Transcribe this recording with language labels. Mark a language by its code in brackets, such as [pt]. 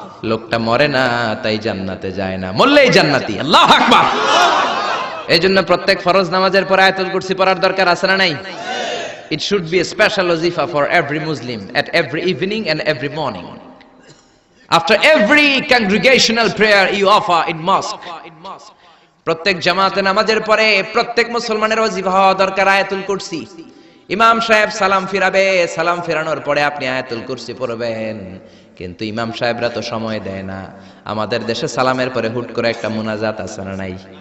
[bn] লোকটা মরে না, তাই জান্নাতে যায় না, মরলেই জান্নাতি। আল্লাহু আকবার। এইজন্য প্রত্যেক ফরজ নামাজের পর আয়াতুল কুরসি পড়ার দরকার আছে না নাই? [en] It should be a special wazifa for every Muslim at every evening and every morning. After every congregational prayer you offer in mosque. [bn] প্রত্যেক জামাতে নামাজের পরে প্রত্যেক মুসলমানের ওয়াজিফা হওয়া দরকার আয়াতুল কুরসি। ইমাম সাহেব সালাম ফিরাবে, সালাম ফেরানোর পরে আপনি আয়াতুল কুরসি পড়বেন। কিন্তু ইমাম সাহেবরা তো সময় দেয় না। আমাদের দেশে সালামের পরে হুট করে একটা মুনাজাত আছে না নাই?